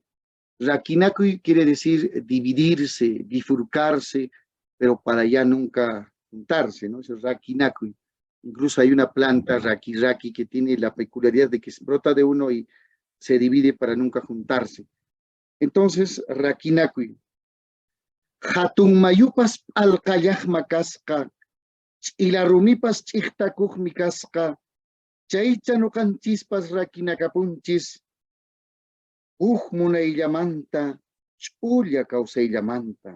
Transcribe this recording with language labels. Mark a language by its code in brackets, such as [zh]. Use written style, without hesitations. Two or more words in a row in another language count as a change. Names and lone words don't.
[es] Rakinakui quiere decir dividirse, bifurcarse, pero para ya nunca juntarse, ¿no? Eso es Rakinakui. Incluso hay una planta, Raki, que tiene la peculiaridad de que brota de uno y se divide para nunca juntarse. Entonces, Rakinakui. [qu] Hatun mayupas alqayaqma kasqa, ilarumipas ch'iktakuqmi kasqa, chaycha nuqanchispas rakinakapunchis, munayllamanta, ch'ulla kawsayllamanta.